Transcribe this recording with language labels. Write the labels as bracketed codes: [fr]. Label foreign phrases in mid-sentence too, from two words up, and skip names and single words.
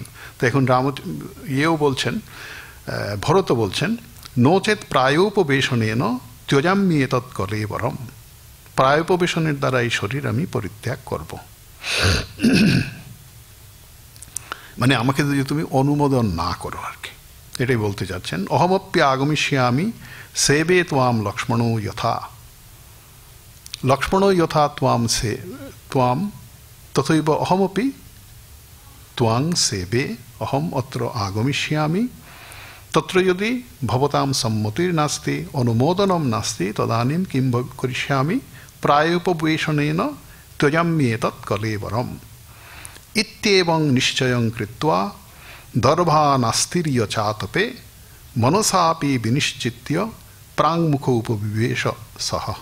[bn] তো এখন বলছেন, ভরত বলছেন, [sa] নোচেত প্রায়োপবেশনেন ত্যজাম্যি এতৎ কলেবরম, [bn] প্রায়োপবেশনের দ্বারা এই শরীর আমি পরিত্যাগ করব। মানে আমাকে যদি তুমি অনুমোদন না করো আর কি, এটাই বলতে চাচ্ছেন। [sa] অহমপ্য আগমিষ্যামি সেবে ত্বাম লক্ষ্মণো যথা, লক্ষ্মণো যথা ত্বাম তথৈব অহমপি ত্বাং সেবে অহম অত্র আগমিষ্যামি, তত্র যদি ভবতাম সম্মতির্নাস্তি অনুমোদনম নাস্তি তদানীম কিং করিষ্যামি প্রায়োপবেশনেন ত্যজাম্যেতৎ কলেবরম ইত্যেবং নিশ্চয়ং কৃত্বা দর্ভানাস্তির্য চাতপে মনসাপি বিনিশ্চিত্য প্রাংমুখ উপবিবেশ সহ।